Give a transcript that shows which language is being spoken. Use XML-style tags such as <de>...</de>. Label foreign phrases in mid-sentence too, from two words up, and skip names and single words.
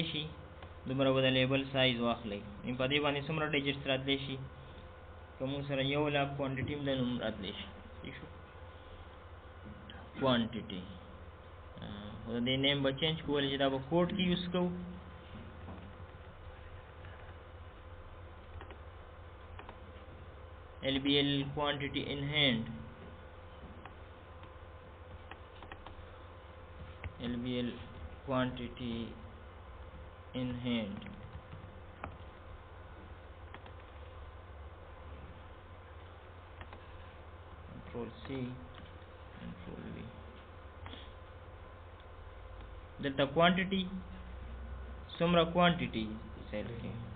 <ps>شي دومره به د</ps> <en>label size</en> <ps>واخلئ په دې باندې څومره ډیجټس راتلی شي که موږ سره 1,00,000 کوانټیټي هم د نوم راتلی شي ٹھیک شو کوانټیټي خو د دې نیم به چینج کولی چې دا به کوډ کې یوز کوو</ps> <en>LBL quantity in hand LBL quantity in hand control C control V delta quantity sumra quantity cell ke</en>